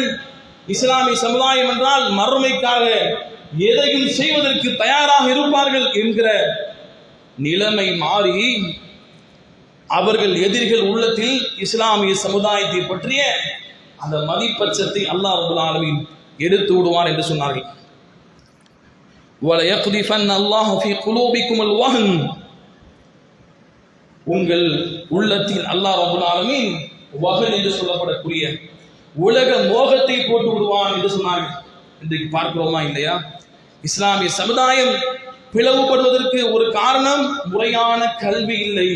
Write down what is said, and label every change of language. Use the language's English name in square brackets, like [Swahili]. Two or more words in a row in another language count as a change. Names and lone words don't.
[Tamil] இஸ்லாமிய சமுதாயம் என்றால் மறுமைக்காக எதையும் செய்வதற்கு தயாராக இருப்பார்கள் என்கிற நிலைமை மாறி அவர்கள் எதிரிகள் உள்ளத்தில் இஸ்லாமிய சமுதாயத்தை பற்றிய அந்த மதிப்பச்சத்தை [Arabic] الله رب العالمين [Tamil] எடுத்து விடுவார் என்று சொன்னார்கள். [Arabic] وَلَيَقْذِفَنَّ اللَّهُ فِي قُلُوبِكُمُ الْوَهْنَ, [Tamil] உங்கள் உள்ளத்தில் [Arabic] الله رب العالمين [Tamil] வஹன் என்று சொல்லப்படக்கூடிய உலக மோகத்தை போட்டு விடுவான் என்று சொன்னார்கள். இன்றைக்கு பார்க்கிறோமா இல்லையா? இஸ்லாமிய சமுதாயம் பிளவுபடுவதற்கு ஒரு காரணம் முறையான கல்வி இல்லை.